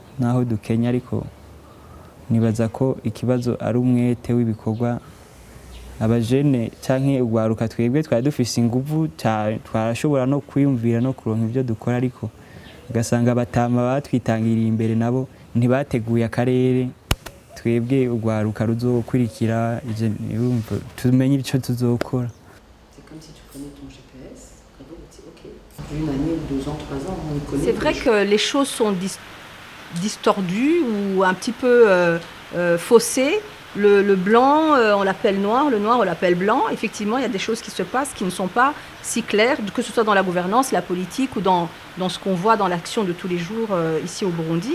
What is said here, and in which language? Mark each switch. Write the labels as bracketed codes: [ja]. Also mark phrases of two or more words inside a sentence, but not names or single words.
[rn] dukenya, ariko nibaza ko ikibazo ari umwete w'ibikorwa abajene canke ugwaruka twebwe twari dufise inguvu twarashobora no kwiyumvira no kuronka ivyo dukora, ariko ugasanga abatama batwitangiriye imbere nabo ntibateguye akarere twebwe ugwaruka ruzokurikira tumenye ico tuzokora. [fr] C'est vrai que les choses sont distordues ou un petit peu faussées. Le blanc, on l'appelle noir, le noir, on l'appelle blanc. Effectivement, il y a des choses qui se passent qui ne sont pas si claires, que ce soit dans la gouvernance, la politique ou dans ce qu'on voit dans l'action de tous les jours ici au Burundi.